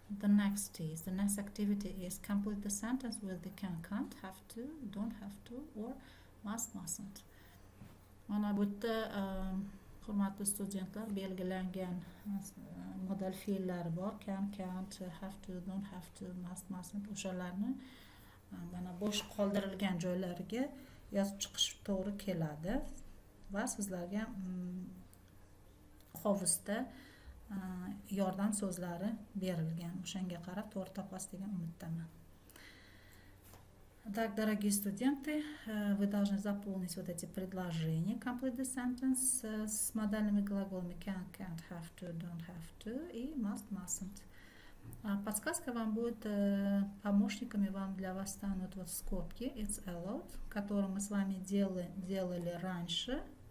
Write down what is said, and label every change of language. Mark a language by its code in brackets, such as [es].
[en] The next activity is complete the sentence with the can, can't, have to, don't have to, or must, mustn't. [uz] Mana bu yerda hurmatli studentlar, belgilangan modal fe'llari bor. [en] Can, can't, have to, don't have to, must, mustn't. [uz] O'shalarni mana bo'sh qoldirilgan joylariga yozib chiqish to'g'ri keladi va sizlarga qovusda yordam so'zlari berilgan. O'shanga qarab to'g'ri topasiz degan umiddaman. [ru] Так, дорогие студенты, вы должны заполнить вот эти предложения [en] complete the sentence [ru] с модальными глаголами [en] can, can't, have to, don't have to [ru] и [en] must, mustn't. [ru] Подсказка вам будет, помощниками вам для вас станут вот скобки [en] it's allowed, [ru] которые мы с вами делали раньше.